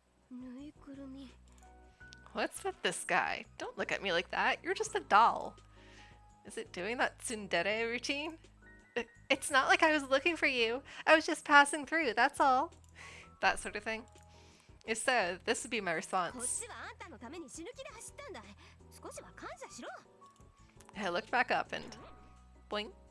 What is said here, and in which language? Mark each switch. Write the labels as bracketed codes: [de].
[ja] ぬいぐるみ。 [en] What's with this guy? Don't look at me like that. You're just a doll. Is it doing that tsundere routine? It's not like I was looking for you. I was just passing through, that's all. That sort of thing. If so, this would be my [ja] こっ [en] response. [ja] ちはあんたのために死ぬ気で走ったんだ。少しは感謝しろ。 [en] I looked back up and blink.